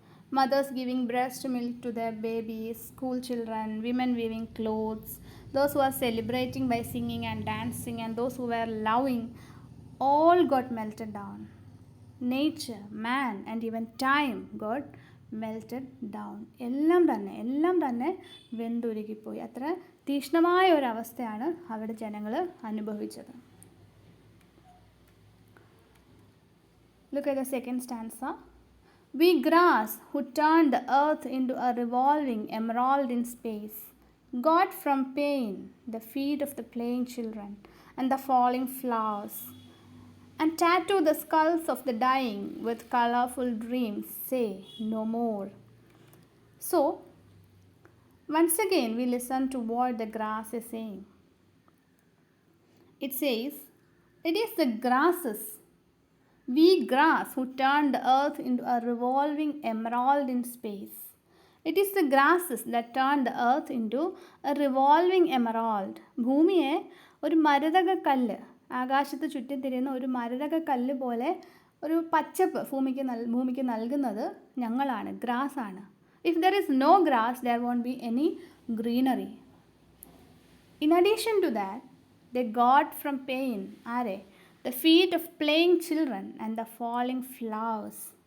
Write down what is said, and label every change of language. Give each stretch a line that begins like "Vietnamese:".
English: Mothers giving breast milk to their babies, school children, women weaving clothes, those who are celebrating by singing and dancing, and those who were loving, all got melted down. Nature, man, and even time got melted down.
Malayalam: എല്ലാം തന്നെ വെന്തുരുകിപ്പോയി. അത്ര തീക്ഷ്ണമായ ഒരവസ്ഥയാണ് അവിടെ ജനങ്ങൾ അനുഭവിച്ചത്.
English: Look at the second stanza. We grass who turned the earth into a revolving emerald in space, got from pain the feet of the playing children and the falling flowers, and tattoo the skulls of the dying with colorful dreams, say no more. So, once again we listen to what the grass is saying. It says, it is the grasses, we grass, who turned the earth into a revolving emerald in space. It is the grasses that turned the earth into a revolving emerald.
Malayalam: ഭൂമിയെ ഒരു മരതക കല്ല്, ആകാശത്ത് ചുറ്റിത്തിരിയുന്ന ഒരു മരതക കല്ല് പോലെ ഒരു പച്ചപ്പ് ഭൂമിക്ക് നൽകുന്നത് ഞങ്ങളാണ്, ഗ്രാസ് ആണ്.
English: If there is no grass, there won't be any greenery. In addition to that, they got from pain, are the feet of playing children and the falling flowers.